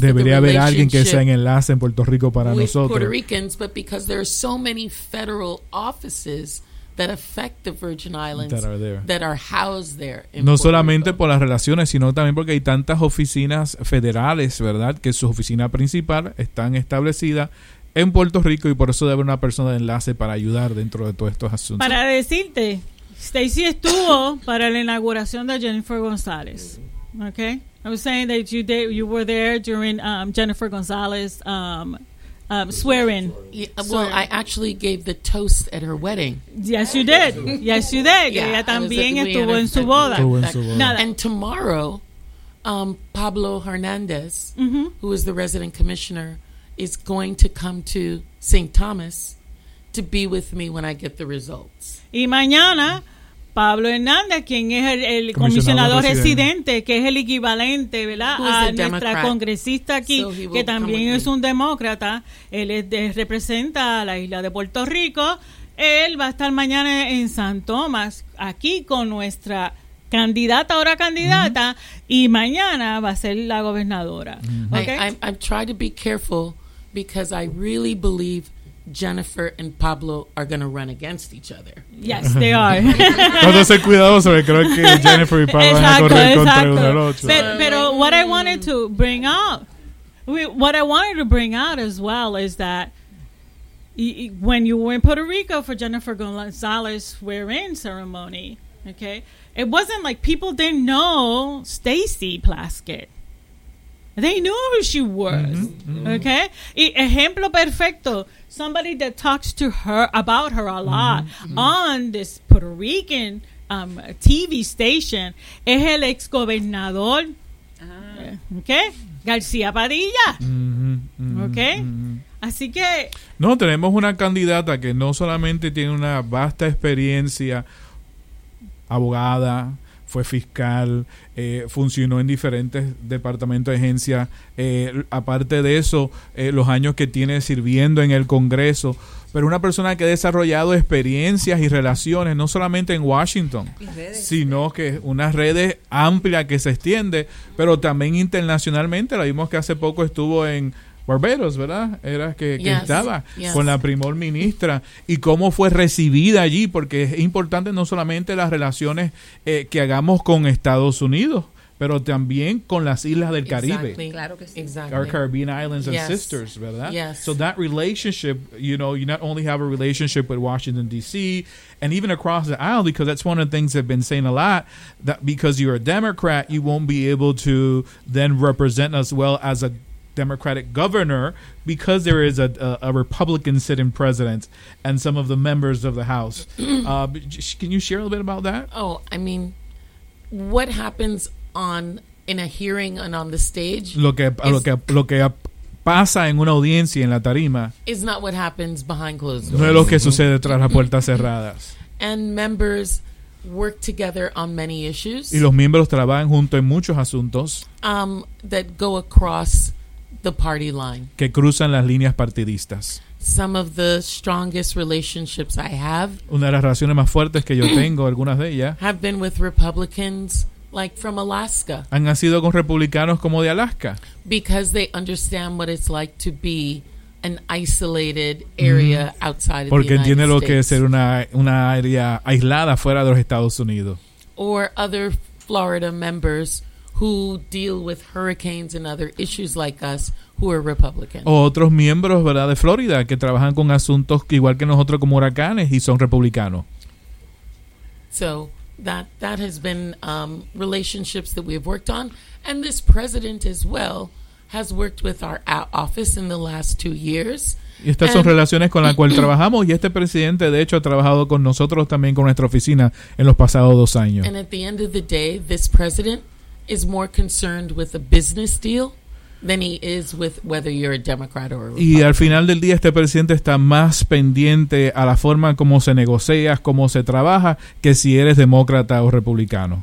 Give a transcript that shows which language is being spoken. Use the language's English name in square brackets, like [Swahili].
[Spanish] debería haber alguien que sea en enlace en Puerto Rico para nosotros. [English] Puerto Ricans, but because there are so many federal offices that affect the Virgin Islands that are there. That are housed there in [Spanish] no Puerto solamente Rico. Por las relaciones, sino también porque hay tantas oficinas federales, ¿verdad? Que su oficina principal están establecidas en Puerto Rico y por eso debe haber una persona de enlace para ayudar dentro de todos estos asuntos. Para decirte, Stacy estuvo para la inauguración de Jennifer González. [English] Okay, I was saying that you were there during Jennifer González swearing. Yeah, well, I actually gave the toast at her wedding. Yes, you did. Yes, you did. Yeah, [Spanish] ella también estuvo en su boda. [English] And tomorrow, Pablo Hernandez, mm-hmm. who is the resident commissioner, is going to come to St. Thomas to be with me when I get the results. [Spanish] Y mañana, Pablo Hernández, quien es el comisionado residente, que es el equivalente, ¿verdad? A nuestra congresista aquí, que también es un demócrata, él representa a la isla de Puerto Rico. Él va a estar mañana en San Tomás, aquí con nuestra candidata, ahora candidata, y mañana va a ser la gobernadora. [English] I've tried to be careful because I really believe Jennifer and Pablo are going to run against each other. Yes, they are. [Spanish] Cuando se cuidado, se creo que Jennifer y Pablo van a correr contra el otro. [English] Pero what I wanted to bring up, what I wanted to bring out as well is that when you were in Puerto Rico for Jennifer González's swear-in ceremony, okay, it wasn't like people didn't know Stacy Plaskett. They knew who she was, okay? [Spanish] Y ejemplo perfecto, [English] somebody that talks to her about her a lot on this Puerto Rican TV station [Spanish] es el ex gobernador, [English] okay? [Spanish] García Padilla, okay? Así que... No, tenemos una candidata que no solamente tiene una vasta experiencia, abogada, fue fiscal, funcionó en diferentes departamentos de agencia. Aparte de eso, los años que tiene sirviendo en el Congreso, pero una persona que ha desarrollado experiencias y relaciones, no solamente en Washington, sino que unas redes amplias que se extiende, pero también internacionalmente. La vimos que hace poco estuvo en Barbados, ¿verdad? Era que [English] yes, [Spanish] estaba [English] yes. [Spanish] con la primer ministra y cómo fue recibida allí, porque es importante no solamente las relaciones que hagamos con Estados Unidos, pero también con las islas del [English] exactly. [Spanish] Caribe. Claro que sí. [English] Exactly. Our Caribbean islands and yes. sisters, ¿verdad? Yes. So that relationship, you know, you not only have a relationship with Washington, D.C., and even across the aisle, because that's one of the things I've been saying a lot, that because you're a Democrat, you won't be able to then represent us well as a Democratic governor because there is a Republican sitting president and some of the members of the House. Can you share a little bit about that? Oh, I mean, what happens in a hearing and on the stage? [Spanish] Lo que pasa en una audiencia en la tarima [English] is not what happens behind closed doors. [Spanish] No es lo que sucede tras las puertas cerradas. [English] And members work together on many issues. [Spanish] Y los miembros trabajan junto en muchos asuntos. [English] That go across the party line. [Spanish] Que cruzan las líneas partidistas. [English] Some of the strongest relationships I have. [Spanish] Una de las relaciones más fuertes que yo tengo, algunas de ellas. [English] Have been with Republicans like from Alaska. [Spanish] Han sido con republicanos como de Alaska. [English] Because they understand what it's like to be an isolated area outside of the United States. [Spanish] Porque entiende lo que es ser una área aislada fuera de los Estados Unidos. [English] Or other Florida members who deal with hurricanes and other issues like us, who are Republican. [Spanish] O otros miembros, ¿verdad?, de Florida, que trabajan con asuntos igual que nosotros como huracanes y son republicanos. [English] So, that has been relationships that we have worked on. And this president as well has worked with our office in the last 2 years. [Spanish] Y estas son relaciones con las cuales trabajamos. Y este presidente, de hecho, ha trabajado con nosotros también con nuestra oficina en los pasados 2 años. [English] And at the end of the day, this president is more concerned with a business deal than he is with whether you're a Democrat or a Republican. [Spanish] Y al final del día, este presidente está más pendiente a la forma como se negocia, cómo se trabaja, que si eres demócrata o republicano.